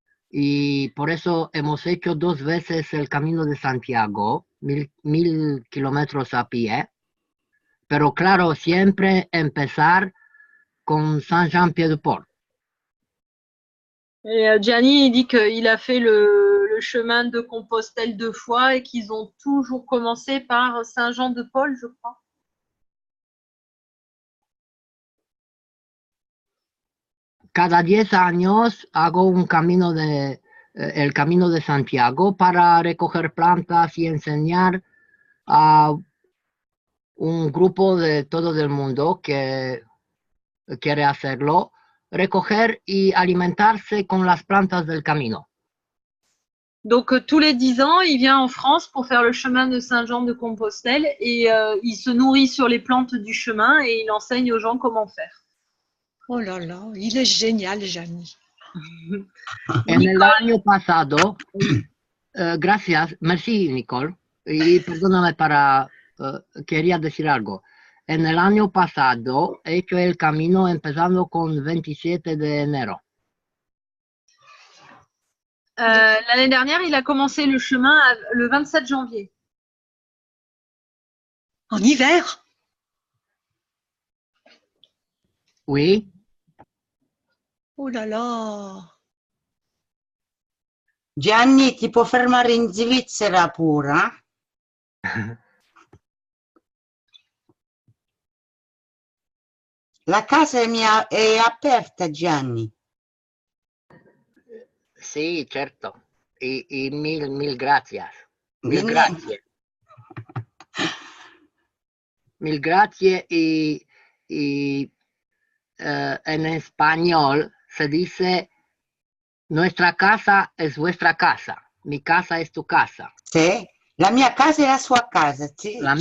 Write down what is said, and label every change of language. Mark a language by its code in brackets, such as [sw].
[es] Y por eso hemos hecho 2 veces el Camino de Santiago, 1000 kilómetros a pie. Pero claro, siempre empezar con Saint-Jean-Pied-de-Port. [fr] Et Gianni, il dit qu'il a fait le chemin de Compostelle 2 fois et qu'ils ont toujours commencé par Saint-Jean-de-Paul, je crois. [es] Cada 10 años hago un camino el Camino de Santiago para recoger plantas y enseñar a un grupo de todo el mundo que quiere hacerlo, recoger y alimentarse con las plantas del camino. [fr] Donc, tous les 10 ans, il vient en France pour faire le chemin de Saint-Jean-de-Compostelle et il se nourrit sur les plantes du chemin et il enseigne aux gens comment faire. Oh là là, il est génial, Gianni. [es] En el año pasado, gracias, merci Nicole, y perdóname quería decir algo. En el año pasado he hecho el camino empezando con 27 de enero. [fr] L'année dernière, il a commencé le chemin le 27 janvier. En hiver? Oui. Oh là là. [it] Gianni, ti può fermare in Svizzera pure? La casa è aperta, Gianni. [es] Sí, certo. Y mil gracias. Mil gracias. Mil gracias y en español se dice nuestra casa es vuestra casa, mi casa es tu casa. [it] Sì, la mia casa è la sua casa, sì.